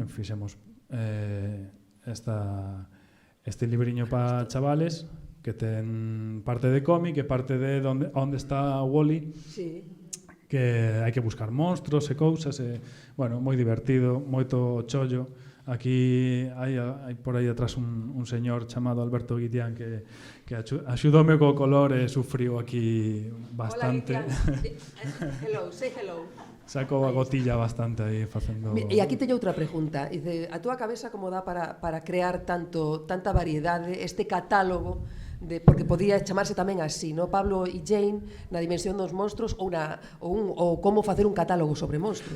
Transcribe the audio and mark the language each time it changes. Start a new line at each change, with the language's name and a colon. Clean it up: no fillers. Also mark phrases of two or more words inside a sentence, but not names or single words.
Galician: Fixemos este libriño para chavales que ten parte de cómic e parte de onde está Wall-E, que hai que buscar monstruos e cousas, e, bueno, moi divertido, moito chollo. Aquí hai por aí atrás un señor chamado Alberto Guitián que axudoume co color e sufriu aquí bastante. Hola,
English: hello, say hello.
Galician: Sacou a gotilla bastante aí facendo... E aquí teño outra pregunta. Dice, a túa cabeza como dá para crear tanta variedade, este catálogo, porque podía chamarse tamén así, no? Pablo e Jane na dimensión dos monstruos ou como facer un catálogo sobre monstruos.